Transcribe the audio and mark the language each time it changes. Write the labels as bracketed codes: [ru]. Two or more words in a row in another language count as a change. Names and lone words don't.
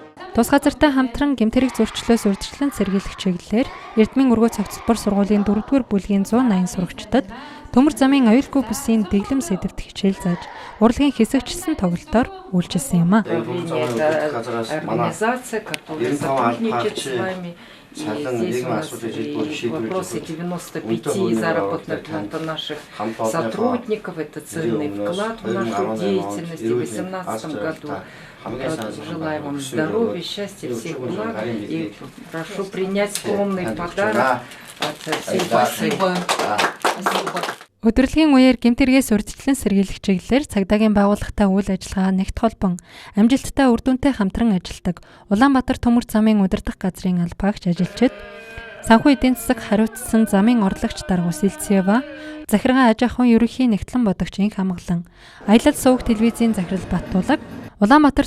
[mn] Тус газартай хамтран гэмтэрэг зөрчлөөс урьдчилан сэргийлэх чиглэлээр Эрдмийн өргөө цогцлбор сургуулийн 4-р бүлгийн 180 сурагчдад төмөр замын аюулгүй бүсийн дэглэм сэдвт хичээл зааж урлагийн хэсэгчилсэн тоглолтоор үйлчилсэн юм а. [ru] Организация, которая сотрудничает с вами. Здесь у нас вопросы 95 заработных плат наших сотрудников. Это ценный вклад в нашу деятельность. И в 2018 году желаем вам здоровья, счастья, всех благ. И прошу принять скромный подарок от всей басы. [mn] Өдөрлөгийн үеэр гэмтэргээс урьдчилан сэргийлэх чиглэлээр цагдаагийн байгууллагатай үйл ажиллагаа нэгт холбон амжилттай үр дүнтэй хамтран ажилладаг Улаанбаатар төмөр замын удирдах газрын албаагч ажилчид санхүү эдийн засаг хариуцсан замын орлогч Даргус Илцева, захиргаа аж ахуйн ерөнхий нэгтлэн бодогч Инх Хамглан, аялал суваг телевизийн захирал Баттулаг, Улаанбаатар